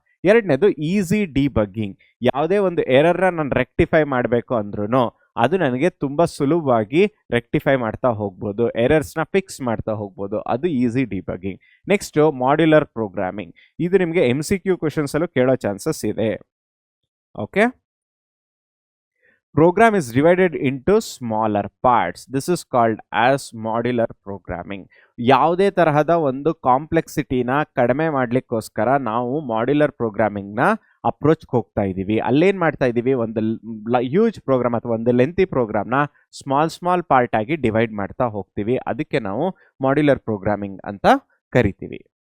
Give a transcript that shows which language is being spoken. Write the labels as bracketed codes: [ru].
[kn] ಎರಡನೇದು easy debugging. ಯಾವುದೇ ಒಂದು ಎರರ್ನ ನಾನು ರೆಕ್ಟಿಫೈ ಮಾಡಬೇಕು ಅಂದ್ರೂ ಅದು ನನಗೆ ತುಂಬ ಸುಲಭವಾಗಿ ರೆಕ್ಟಿಫೈ ಮಾಡ್ತಾ ಹೋಗ್ಬೋದು, ಎರರ್ಸ್ನ ಫಿಕ್ಸ್ ಮಾಡ್ತಾ ಹೋಗ್ಬೋದು, ಅದು easy debugging. Next modular programming. ಇದು ನಿಮಗೆ MCQ ಕ್ವಶನ್ಸ್ ಅಲ್ಲೂ ಕೇಳೋ ಚಾನ್ಸಸ್ ಇದೆ. [en] Okay, program is divided into smaller parts. This is called as modular programming. [kn] ಯಾವುದೇ ತರಹದ ಒಂದು ಕಾಂಪ್ಲೆಕ್ಸಿಟಿನ ಕಡಿಮೆ ಮಾಡ್ಲಿಕ್ಕೋಸ್ಕರ ನಾವು ಮಾಡ್ಯುಲರ್ ಪ್ರೋಗ್ರಾಮಿಂಗ್ನ ಅಪ್ರೋಚ್ ಹೋಗ್ತಾ ಇದ್ದೀವಿ. ಅಲ್ಲೇನು ಮಾಡ್ತಾ ಇದ್ದೀವಿ, ಒಂದು ಹ್ಯೂಜ್ ಪ್ರೋಗ್ರಾಮ್ ಅಥವಾ ಒಂದು ಲೆಂತಿ ಪ್ರೋಗ್ರಾಮ್ನ ಸ್ಮಾಲ್ ಪಾರ್ಟ್ ಆಗಿ ಡಿವೈಡ್ ಮಾಡ್ತಾ ಹೋಗ್ತೀವಿ. ಅದಕ್ಕೆ ನಾವು ಮಾಡ್ಯುಲರ್ ಪ್ರೋಗ್ರಾಮಿಂಗ್ ಅಂತ ಕರಿತೀವಿ.